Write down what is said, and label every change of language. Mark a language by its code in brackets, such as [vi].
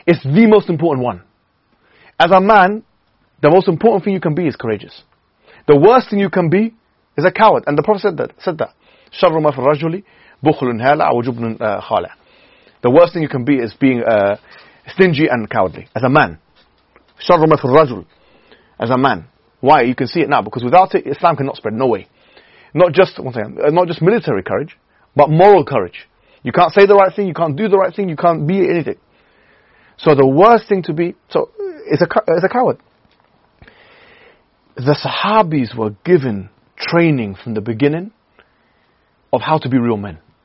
[en] It's the most important one. As a man, the most important thing you can be is courageous. The worst thing you can be is a coward. And the Prophet said that. [ar] شَرُّ مَا فِي الرَّجُلِ بُخْلٌ هَلَعَ وَجُبْنٌ خَالَعَ. [en] The worst thing you can be is being stingy and cowardly, as a man. [ar] شَرُّ مَا فِي الرَّجُلِ, [en] as a man. Why? You can see it now. Because without it, Islam cannot spread. No way. Not just military courage, but moral courage. You can't say the right thing, you can't do the right thing, you can't be anything. So the worst thing to be, so it's a coward. The Sahabis were given training from the beginning of how to be real men.